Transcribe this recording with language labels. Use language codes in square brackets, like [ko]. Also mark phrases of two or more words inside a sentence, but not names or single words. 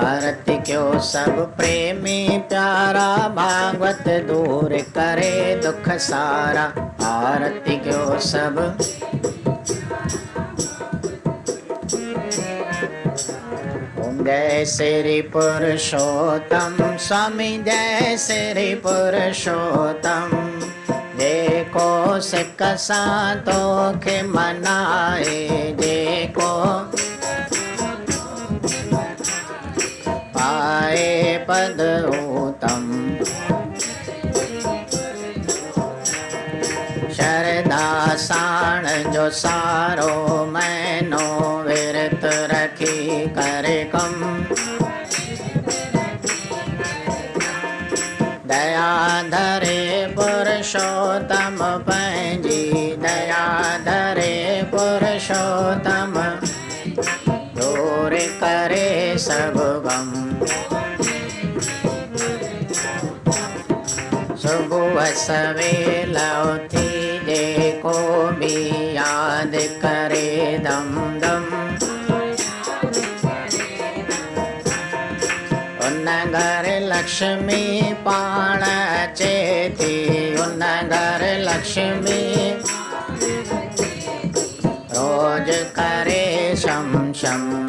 [hi] आरती क्यों सब प्रेमी प्यारा, भागवत दूर करे दुख सारा। आरती क्यों सब जय श्री पुरुषोत्तम स्वामी, जय श्री पुरुषोत्तम। [sd] जेको सिक सां तोखे मनाए, जेको पाए पद उत्तम। शरदा साण जो सारो महीनो, विरत रखी करे कम। दया धरे पुरुषोत्तम पंहिंजी, दया धरे पुरुषोत्तम। दूर करे सब गम। सुबह सवेल उथी जेको भी याद करे दम दम। उन घर लक्ष्मी पाण अचे थी, उन घर लक्ष्मी रोज करे शम शम।